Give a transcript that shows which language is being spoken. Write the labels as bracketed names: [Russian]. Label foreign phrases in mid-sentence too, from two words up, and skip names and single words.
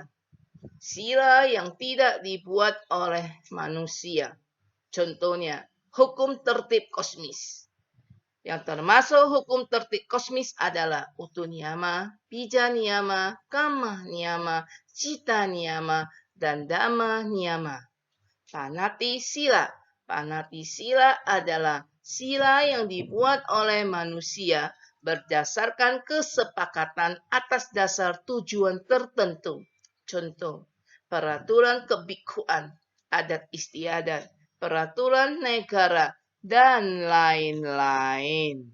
[Indonesian] Sila yang tidak dibuat oleh manusia. Contohnya, hukum tertib kosmis. Yang termasuk hukum tertib kosmis adalah [Pali] utu niyama, bija niyama, kama niyama, cita niyama, dan dhamma niyama. Panati sila. Panati sila [Indonesian] adalah sila yang dibuat oleh manusia berdasarkan kesepakatan atas dasar tujuan tertentu. Contoh, peraturan kebikhuan, adat istiadat, peraturan negara, dan lain-lain.